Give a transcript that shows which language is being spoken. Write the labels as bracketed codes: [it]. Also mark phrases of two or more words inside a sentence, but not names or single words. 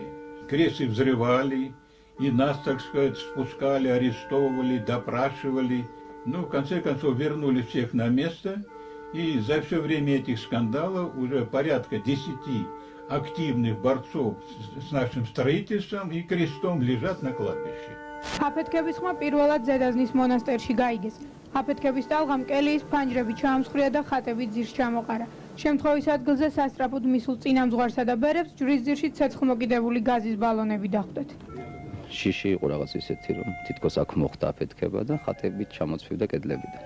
[ru] Кресты взрывали, и нас, так сказать, спускали, арестовывали, допрашивали. Ну, в конце концов, вернули всех на место, и за все время этих скандалов уже порядка 10 активных борцов с нашим строительством и крестом лежат на кладбище. [ka] აფეთქების ხმა პირველად ზედაზნის მონასტერში გაიგეს. აფეთქების ტალღამ კელიის ფანჯრები ჩაამსხვრია და ხატები ძირს ჩამოყარა. შემთხვევის ადგილზე სასწრაფოდ მისულ წინამძღვარსა და ბერებს ჯვრის ძირში ცეცხლმოკიდებული გაზის ბალონები დახვდეთ. შიში იყო რაღაც ისეთი, რომ თითქოს აქ მოხდა აფეთქება და ხატები ჩამოცვივდა კედლებიდან.